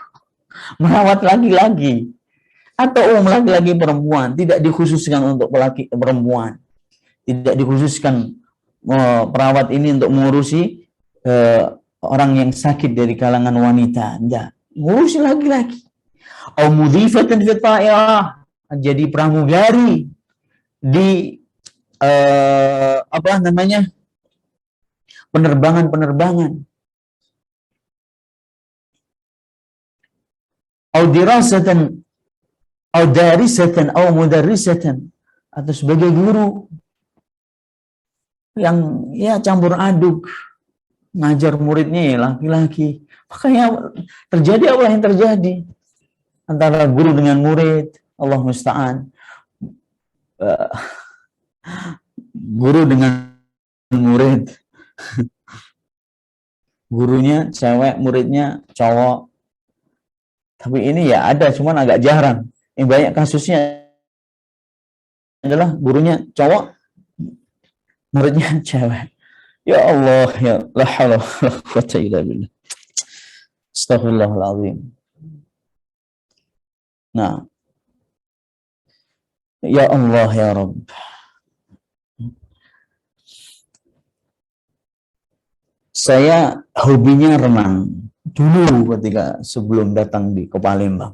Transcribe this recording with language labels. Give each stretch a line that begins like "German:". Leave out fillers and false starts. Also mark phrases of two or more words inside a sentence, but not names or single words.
Indonesian: Merawat laki-laki atau laki-laki perempuan, tidak dikhususkan untuk perempuan. Tidak dikhususkan perawat ini untuk mengurusi orang yang sakit dari kalangan wanita, enggak, ngurusi laki-laki.
Arabic: أو مضيفة في طائرة,
Indonesian: jadi pramugari di penerbangan.
Arabic: أو دراسة أو دارسة أو مدرسة,
Indonesian: atau sebagai guru yang ya campur aduk, ngajar muridnya ya laki-laki. Makanya terjadi apa yang terjadi antara guru dengan murid,
Arabic: الله المستعان.
Indonesian: Guru dengan murid, gurunya cewek, muridnya cowok. Tapi ini ya ada, cuman agak jarang. Yang banyak kasusnya adalah gurunya cowok, muridnya cewek.
Arabic: يا الله يا لا حول ولا قوة إلا بالله. Astaghfirullahaladzim. Nah, يا الله يا رب.
Indonesian: Saya hobinya renang dulu ketika sebelum datang ke Palembang.